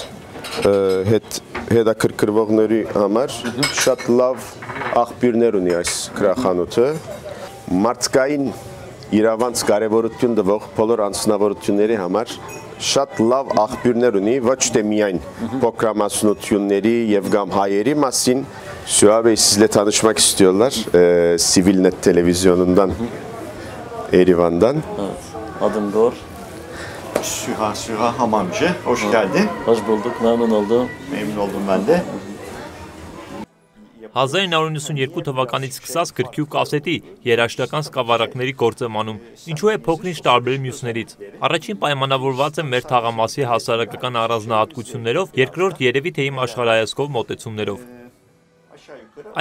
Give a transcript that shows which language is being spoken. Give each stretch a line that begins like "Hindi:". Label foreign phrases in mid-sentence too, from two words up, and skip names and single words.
Armenian: հետաքրքրվողների համար շատ լավ աղբյուրներ ունի այս գրախանութը մարդկային իրավանց կարևորություն տվող բոլոր անձնավորությունների համար շատ լավ աղբյուրներ ունի ոչ թե միայն փոքրամասնությունների եւ կամ հայերի մասին
Turkish: Süha sizle tanışmak istiyorlar Sivilnet televizyonundan Erivan'dan. Evet, adım Gor. Süha Hamamcı. Hoş geldin. Hoş bulduk, memnun oldum. Memnun oldum ben de.
Armenian: 1992 թվականից սկսած գրքի ու կասետի երաժշտական սկավառակների գործեմանում, ինչու է փոքրինչ տարբեր մյուսներից։ Առաջին պայմանավորված է մեր թաղամասի հասարակական առանձնահատկություններով, երկրորդ երևի թե իմ աշխարհայացքով մոտեցումներով։ Այս